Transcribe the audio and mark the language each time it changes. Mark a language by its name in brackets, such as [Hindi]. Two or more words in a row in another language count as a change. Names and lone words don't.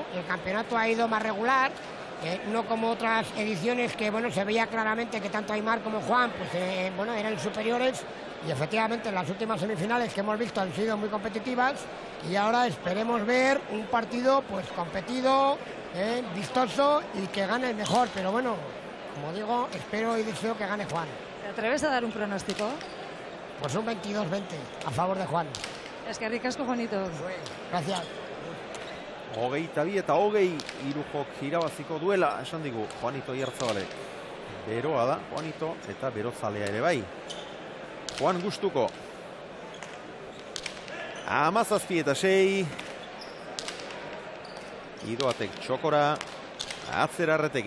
[Spanish] El campeonato ha ido más regular, no como otras ediciones que, bueno, se veía claramente que tanto Aimar como Juan, pues, bueno, eran superiores y efectivamente las últimas semifinales que hemos visto han sido muy competitivas y ahora esperemos ver un partido, pues, competido, vistoso y que gane el mejor, pero bueno, como digo, espero y deseo que gane Juan. ¿Te atreves a dar un pronóstico? Pues un 22-20 a favor de Juan. Es que ricasco, Juanito. Gracias. [Basque] 22 eta 20 irujok irabaziko duela, esan digu Juanito Oyarzabal. Beroa da, Juanito, eta berozalea ere bai. Juan gustuko. 17 eta 6. Idoatek txokora, atzera Arretegi.